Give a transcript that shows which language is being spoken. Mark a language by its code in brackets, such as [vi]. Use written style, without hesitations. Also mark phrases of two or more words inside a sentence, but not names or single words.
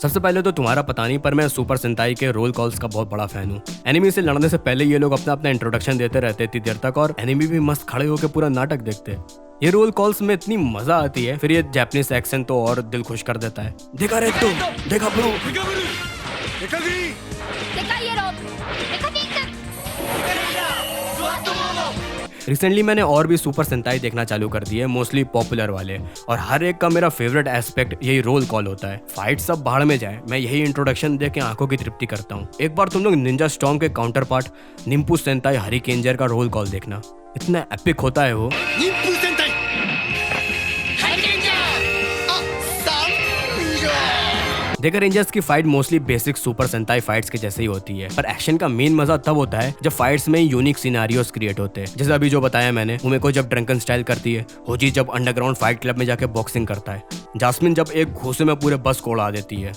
[hi] सबसे पहले तो तुम्हारा पता नहीं, पर मैं सुपर सेंताई के [en] roll calls [hi] का बहुत बड़ा फैन हूँ। एनिमी से लड़ने से पहले ये लोग अपना अपना इंट्रोडक्शन देते रहते इतनी देर तक, और एनिमी भी मस्त खड़े होकर पूरा नाटक देखते। ये [en] roll calls [hi] में इतनी मजा आती है। फिर ये [en] Japanese accent [hi] तो और दिल खुश कर देता है। देखा रे तू, देखा ब्रो, [ja] デカイエロデカピンク [hi] रिसेंटली मैंने और भी सुपर सेंताई देखना चालू कर दिए, [en] mostly popular [hi] वाले, और हर एक का मेरा [en] favorite aspect [hi] यही [en] roll call [hi] होता है। फाइट सब बाहर में जाए, मैं यही इंट्रोडक्शन देख के आंखों की तृप्ति करता हूँ। एक बार तुम लोग निंजा स्टॉर्म के काउंटर पार्ट निम्पू सेंताई हरिकेंजर का [en] roll call [hi] देखना, इतना एपिक होता है वो। [ja] 忍風戦隊 [hi] डेका रेंजर्स की फाइट मोस्टली बेसिक सुपर सेंताई फाइट्स के जैसे ही होती है, पर एक्शन का मेन मजा तब होता है जब फाइट्स में [en] unique scenarios create [hi] होते हैं। जैसे अभी जो बताया मैंने, उमेको जब [en] drunken style [hi] करती है, होजी जब [en] underground fight club [hi] में जाके बॉक्सिंग करता है, जास्मिन जब एक घूसे में पूरे बस को उड़ा देती है।